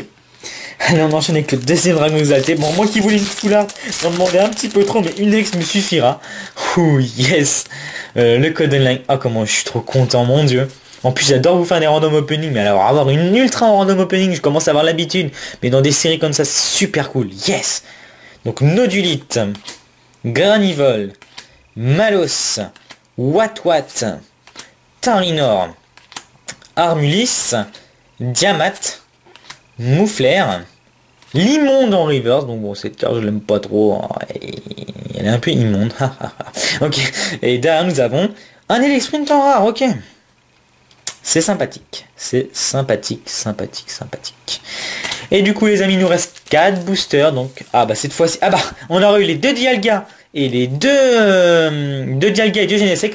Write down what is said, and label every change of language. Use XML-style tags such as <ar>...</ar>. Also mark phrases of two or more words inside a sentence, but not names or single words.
<fr>Allez, on enchaîne avec le deuxième dragon exalté. Bon, moi qui voulais une foulard, j'en demandais un petit peu trop, mais une ex me suffira. Ouh, yes. Le</fr> <en>code online.</en> <fr>Ah, comment je suis trop content, mon dieu. En plus, j'adore vous faire des</fr> <en>random opening,</en> <fr>mais alors avoir une ultra en</fr> <en>random opening,</en> <fr>je commence à avoir l'habitude. Mais dans des séries comme ça, c'est super cool. Yes. Donc, Nodulite, Granivol, Malos, Watwat, Tarinor, Armulis, Diamat, Mouflair, l'immonde en reverse. Donc bon, cette carte je l'aime pas trop. Elle est un peu immonde. Ok. Et derrière nous avons un Elexprint en rare. Ok. C'est sympathique. C'est sympathique. Et du coup les amis, il nous reste 4 boosters. Donc, ah bah cette fois-ci, ah bah, on aura eu les 2 Dialga et les 2 Dialga et 2 Genesect.</fr>